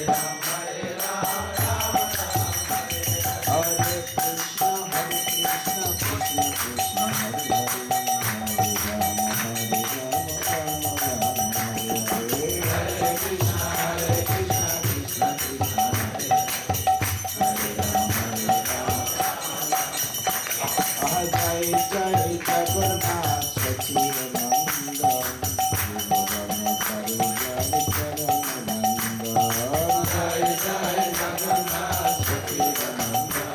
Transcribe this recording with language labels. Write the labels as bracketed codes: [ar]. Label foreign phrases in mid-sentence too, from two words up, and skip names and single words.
[sa] Rama, Rama Rama, Hare Krishna, Krishna Krishna, Hare Hare, Hare Rama, Rama Rama, Hare Krishna, Krishna Krishna, [as] জয় জয় জগন্নাথ সচিদানন্দ জয় জয় জগন্নাথ সচিদানন্দ